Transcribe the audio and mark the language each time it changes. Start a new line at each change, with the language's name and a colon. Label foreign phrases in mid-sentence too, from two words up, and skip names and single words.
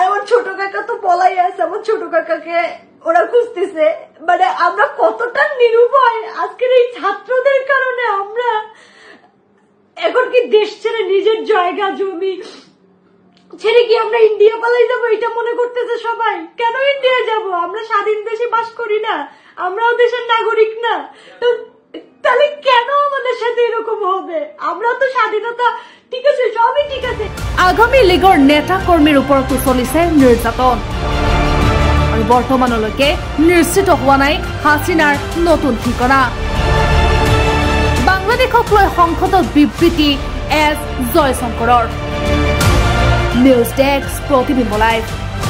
Bangla: আমার ছোট কাকা তো পলাই আছে আমার ছোট কাকাকে ওরা খুঁজতেছে মানে আমরা কতটা নিরুপায় আজকের এই ছাত্রদের কারণে আমরা এখন কি দেশ ছেড়ে নিজের জায়গা জমি ছেড়ে কি আমরা ইন্ডিয়া পালাই যাবো এটা মনে করতেছে সবাই কেন ইন্ডিয়া যাব আমরা স্বাধীন দেশে বাস করি না আমরাও দেশের নাগরিক না তো তাহলে কেন আমাদের সাথে এরকম হবে আমরা তো স্বাধীনতা ঠিক আছে সবই ঠিক আছে
Assamese: আগামী লীগৰ নেতা কৰ্মীৰ ওপৰতো চলিছে নিৰ্যাতন আৰু বৰ্তমানলৈকে নিশ্চিত হোৱা নাই হাসিনাৰ নতুন ঠিকনা বাংলাদেশক লৈ সংসদত বিবৃতি এছ জয়শংকৰৰ নিউজ ডেস্ক প্ৰতিবিম্ব লাইভ।